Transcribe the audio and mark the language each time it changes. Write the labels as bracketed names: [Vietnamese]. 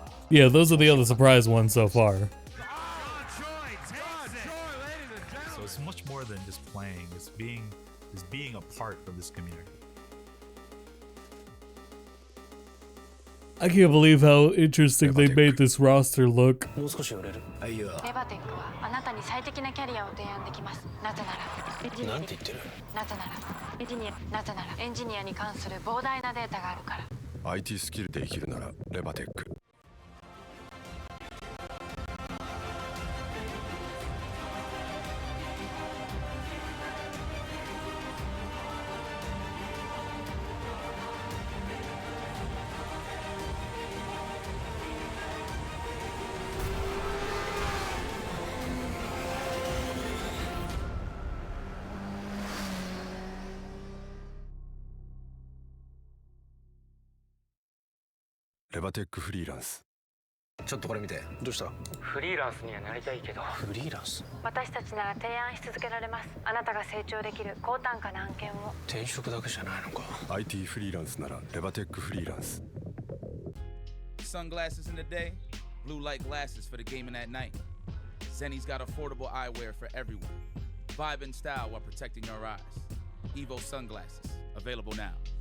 [English] Yeah, those are the other surprise ones so far. So it's much more than just playing. It's being a part of this community. I can't believe how interesting they made this roster look. [Japanese] レバテックはあなたに最適なキャリアを提案できます。なぜならなんて言ってる？なぜならエンジニアに関する膨大なデータがあるから。 IT スキルで生きるならレバテック。レバテックフリーランス。ちょっとこれ見て。どうした？フリーランスにはなりたいけど。フリーランス？私たちなら提案し続けられます。あなたが成長できる高単価な案件を。転職だけじゃないのか。 IT フリーランスならレバテックフリーランス。 [English] Sunglasses in the day, blue light glasses for the gaming at night. Zenny's got affordable eyewear for everyone. Vibe and style while protecting your eyes. EVO sunglasses, available now.